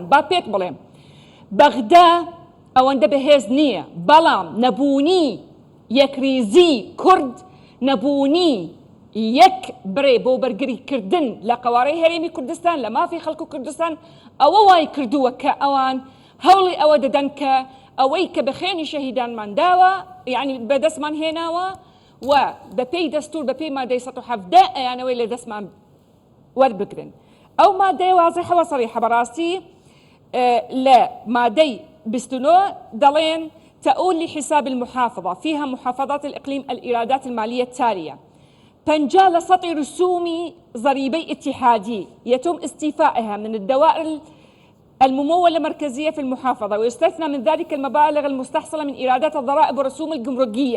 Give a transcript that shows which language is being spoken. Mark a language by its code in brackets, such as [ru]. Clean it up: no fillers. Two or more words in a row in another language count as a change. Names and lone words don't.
[ckb] با پێت بڵێم بەغدا ئەوەندە بەهێز نییە، بەڵام نەبوونی یەکریزی کورد، نەبوونی یەک برێ بۆ بەرگریکردن لە قوارەی هەرێمی کوردستان لە مافی خەڵکو کوردستان ئەوە وای کردووە کە ئەوان هەوڵی ئەوە دەدەن کە ئەوەی کە بەخێنی شەهیدانمان داوە یعنی بەدەستمان هێناوە و بەپێی دەستور بەپێی مادەی 117 ئەیانەوەی لە دەستمان وەربگرن. ئەو مادەی واضحە و صریحە بەڕاستی لە مادەی 29 دەڵێن [ar] تؤول لحساب المحافظة فيها محافظات الإقليم الإيرادات المالية التالية: 50% رسوم ضريبي اتحادي يتم استيفائها من الدوائر الممولة مركزية في المحافظة، ويستثنى من ذلك المبالغ المستحصلة من إيرادات الضرائب والرسوم الجمركية.